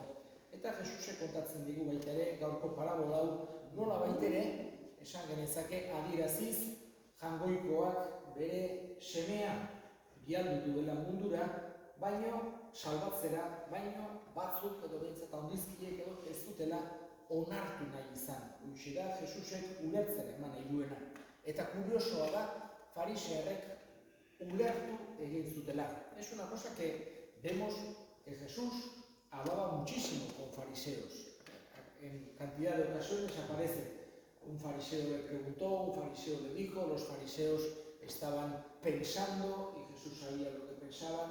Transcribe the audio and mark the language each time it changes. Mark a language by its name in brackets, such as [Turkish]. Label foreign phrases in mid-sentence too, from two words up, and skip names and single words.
[Basque] Eta Jesusek kontatzen digu baita ere gaurko parabola hau nola baita ere esan genezake adieraziz jangoikoak bere semea bialdu duela mundura, baino salbatzera, baino batzuk edo behintzat handizkiek edo ez dutela onartu nahi izan. Hutsi da Jesusek ulertzera eman nahi duena. Eta kuriosoa da farisearrek ulertu egin zutela. [Spanish] Es una cosa que vemos que Jesús hablaba muchísimo con fariseos. En cantidad de ocasiones aparece un fariseo le preguntó, un fariseo le dijo, los fariseos estaban pensando y Jesús sabía lo que pensaban.